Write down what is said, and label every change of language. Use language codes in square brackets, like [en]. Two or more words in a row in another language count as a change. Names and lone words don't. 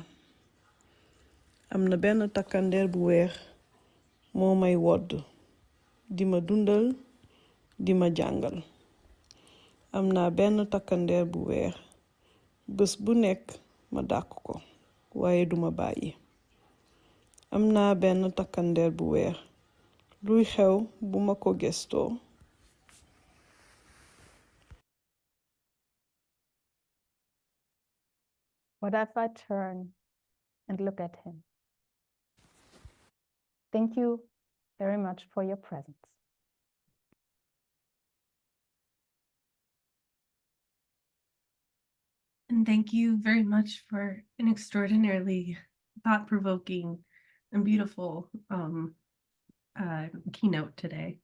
[wo] Am na benn takkandeer bu weex moo may wodd, di ma dundal, di ma jàngal. Am na benn takkandeer bu weex, bés bu nekk ma dàq ko, waaye duma bàyyi. Am na benn takkandeer bu weex, luy xew bu ma ko gestoo. [en] What if I turn and look at him? Thank you very much for your presence. And thank you very much for an extraordinarily thought-provoking and beautiful keynote today.